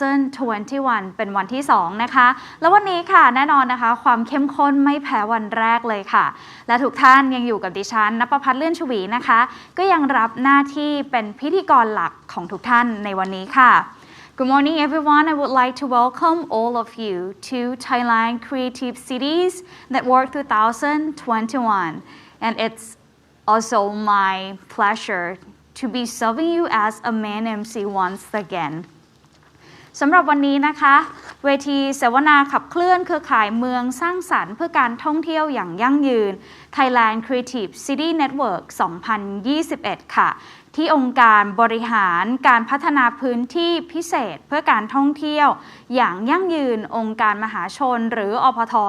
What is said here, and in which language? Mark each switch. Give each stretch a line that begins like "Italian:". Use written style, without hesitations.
Thai: 2021 เป็นวันที่ 2 นะคะแล้ววันนี้ค่ะแน่นอนนะคะความเข้มข้นไม่แพ้วันแรกเลยค่ะและทุกท่านยังอยู่กับดิฉันณประภัทร เลื่อนชวีนะคะก็ยังรับหน้าที่เป็นพิธีกรหลักของทุกท่านในวันนี้ค่ะ
English: Good morning, everyone. I would like to welcome all of you to Thailand Creative Cities Network 2021. And it's also my pleasure to be serving you as a main MC once again.
Thai: สำหรับวันนี้นะคะเวทีเสวนาขับเคลื่อนเครือข่ายเมืองสร้างสรรค์เพื่อการท่องเที่ยวอย่างยั่งยืน Thailand Creative City Network 2021 ค่ะที่องค์การบริหารการพัฒนาพื้นที่พิเศษเพื่อการท่องเที่ยวอย่างยั่งยืนองค์การมหาชนหรืออพท.